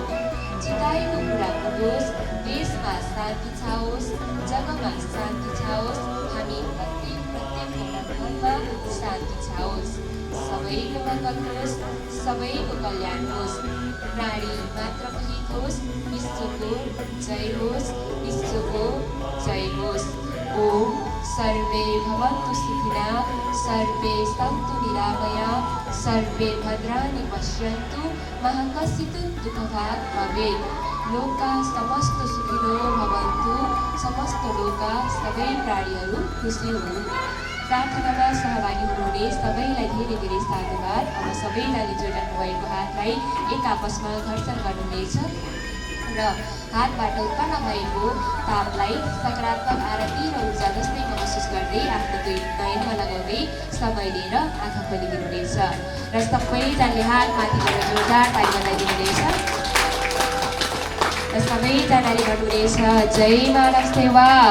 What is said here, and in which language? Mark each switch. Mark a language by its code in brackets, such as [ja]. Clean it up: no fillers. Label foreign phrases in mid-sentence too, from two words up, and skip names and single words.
[ne] चिताएको कुरा पुगोस्, देशमा शान्ति छाओस्, जगमा शान्ति छाओस्, हामी प्रत्येकको मनमा शान्ति छाओस्। सबैको मङ्गल होस्, सबैको कल्याण होस्। प्राणी मात्र हित होस्, विश्वको जय होस्, विश्वको जय होस्। [sa] ओम सर्वे भवन्तु सुखिनः, सर्वे सन्तु निरामयाः, सर्वे भद्राणि पश्यन्तु, मा कश्चित् दुःखभाग् भवेत्। लोका समस्त सुखिनो भवन्तु, समस्त लोका [ne] सबै प्राणीहरू खुसी हुनु। प्रार्थनामा सहभागी हुनुहुने सबैलाई धेरै धेरै साधुवाद। अब सबैजनाले जोडिनु भएको हातलाई एक आपसमा घर्षण गर्नुहुनेछ र हातबाट उत्पन्न भएको तापलाई सकारात्मक आरती र ऊर्जा जस्तै महसुस गर्दै आफ्नो दुई नयनमा लगाउँदै समय लिएर आँखा खोलिदिनुहुनेछ र सबैजनाले हात माथि गरेर जोरदार ताली बजाइदिनुहुनेछ र सबैजनाले भन्नुहुनेछ जय मानव सेवा।